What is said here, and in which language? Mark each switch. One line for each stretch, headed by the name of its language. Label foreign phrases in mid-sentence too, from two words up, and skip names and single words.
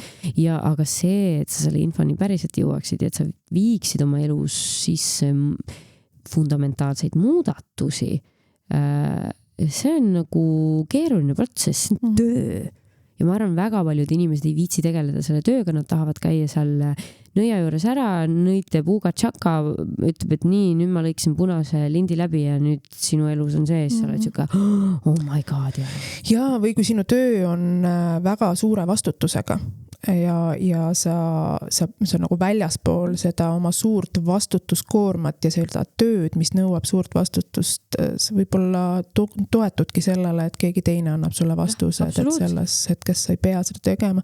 Estonian: Ja aga see, et sa selle infoni päriselt jõuaksid ja et sa viiksid oma elus sisse fundamentaalseid muudatusi, see on nagu keeruline protsess, see on töö. Ja ma arvan, väga paljud inimesed ei viitsi tegeleda selle tööga, nad tahavad käia seal nõia juures ära, nõite puuga tšaka, ütleb, et nii, nüüd ma lõiksin punase lindi läbi ja nüüd sinu elus on see, sa oled siuke,
English: oh my god.
Estonian: Ja või kui sinu töö on väga suure vastutusega ja sa nagu väljaspool seda oma suurt vastutuskoormat ja seda tööd, mis nõuab suurt vastutust, sa võib-olla toetudki sellele, et keegi teine annab sulle vastused, et selles hetkes sa ei pea seda tegema.